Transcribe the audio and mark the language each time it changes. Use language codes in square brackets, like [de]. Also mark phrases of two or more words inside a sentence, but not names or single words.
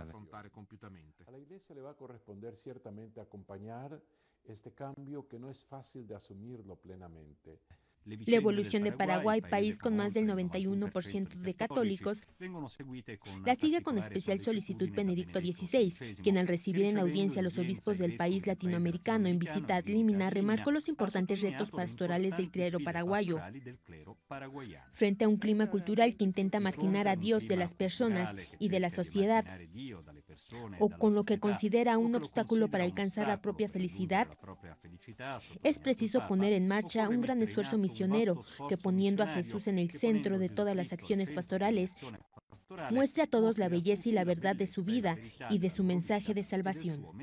[es] A la Iglesia le va a corresponder ciertamente acompañar este cambio que no es fácil de asumirlo plenamente. La evolución de Paraguay, país con más del 91% de católicos, la sigue con especial solicitud Benedicto XVI, quien al recibir en audiencia a los obispos del país latinoamericano en visita [la] ad limina [es] remarcó los importantes retos pastorales del clero paraguayo. Frente a un clima cultural que intenta marginar a Dios de las personas y de la sociedad, o con lo que considera un obstáculo para alcanzar la propia felicidad, es preciso poner en marcha un gran esfuerzo misionero que, poniendo a Jesús en el centro de todas las acciones pastorales, muestre a todos la belleza y la verdad de su vida y de su mensaje de salvación.